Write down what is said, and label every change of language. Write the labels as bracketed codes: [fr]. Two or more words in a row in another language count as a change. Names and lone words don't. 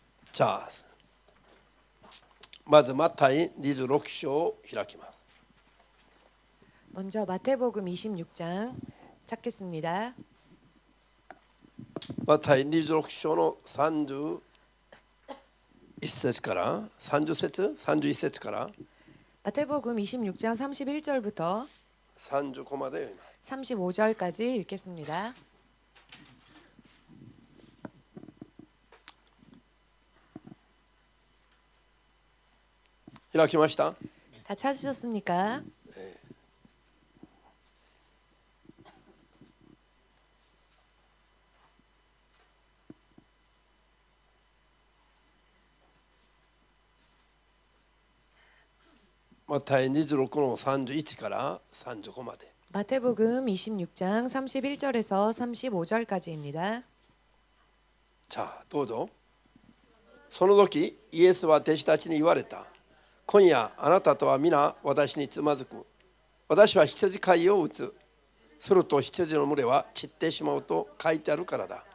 [ko] 자, [ja] まずマタイ26章を開きます。 [ko] 먼저 마태복음 26장 찾겠습니다. [ja] マタイ26章の31節から30節31節から [ko] 마태복음 26장 31절부터 [ja] 35 まで読みます。 [ko] 35절까지 읽겠습니다. [ja] 開きました。 [ko] 다 찾으셨습니까? [ja] マタイ26の31から35まで。 [ko] 마태복음 26장 31절에서 35절까지입니다. [ja] さあ、どうぞ。その時イエスは弟子たちに言われた。今夜あなたとは皆私につまずく。私は羊飼いを打つ。すると羊の群れは散ってしまうと書いてあるからだ。